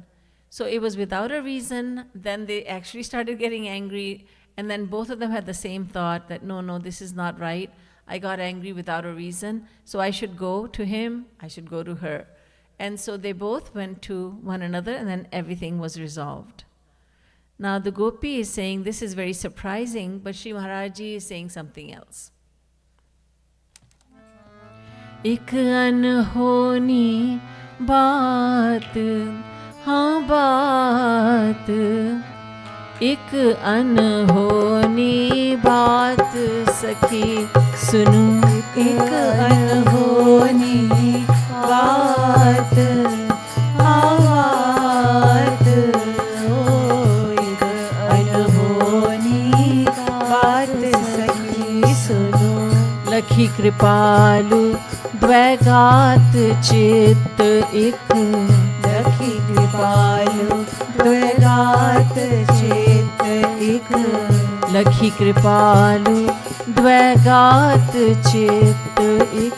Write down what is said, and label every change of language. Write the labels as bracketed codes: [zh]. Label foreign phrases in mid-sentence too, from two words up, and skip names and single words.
[en] So it was without a reason, then they actually started getting angry, and then both of them had the same thought that, no, this is not right. I got angry without a reason, so I should go to him, I should go to her. And so they both went to one another, and then everything was resolved. Now the gopi is saying this is very surprising, but Shri Maharaj is saying something else. [hi] एक अनहोनी बात, हाँ बात. एक अनहोनी बात, सखी सुनु. एक अनहोनी बात, हाँ बात, ओ एक अनहोनी बात सखी सुनो। लखी कृपालु द्वैगात चित्त एक, लखी कृपालु द्वैगात चित्त एक, लखी कृपालु द्वैगात चित्त एक,